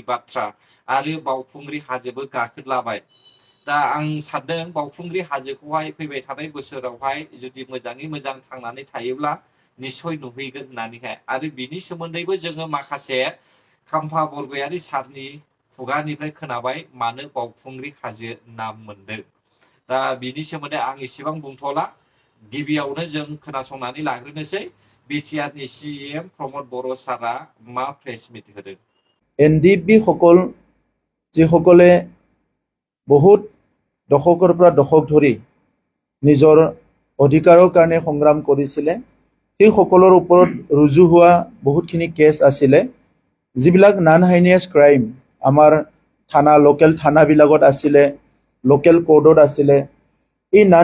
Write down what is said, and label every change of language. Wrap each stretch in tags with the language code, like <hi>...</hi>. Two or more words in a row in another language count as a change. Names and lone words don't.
<brx>बाथ्रा आरो बावखुंग्रि हाजोबो गाखोलाबाय दा आं सानदों बावखुंग्रि हाजोखौहाय फैबाय थानाय बोसोरावहाय जुदि मोजाङै मोजां थांनानै थायोब्ला निस्सय नुहैगोन होननानैहाय आरो बिनि सोमोन्दैबो जोङो माखासे खाम्फा बरगयारि सारनि खुगानिफ्राय खोनाबाय मानो बावखुंग्रि हाजो नाम मोनदों दा बिनि सोमोन्दै आं एसेबां बुंथ'ला गिबियावनो जों खोनासंनानै लाग्रोनोसै बिटिआरनि सिएम प्रमद बर' सारआ मा</brx> <en>press meet</en> <brx>होदों</brx> <as>এনডিএফবি সকল যিসকলে বহুত দশকৰ পৰা দশক ধৰি নিজৰ অধিকাৰৰ কাৰণে সংগ্ৰাম কৰিছিলে সেই সকলৰ ওপৰত ৰুজু হোৱা বহুতখিনি কেছ আছিলে যিবিলাক</as> <en>non heinous crime</en> <as>আমাৰ থানা লোকেল থানাবিলাকত আছিলে লোকেল কোৰ্টত আছিলে এই নন</as>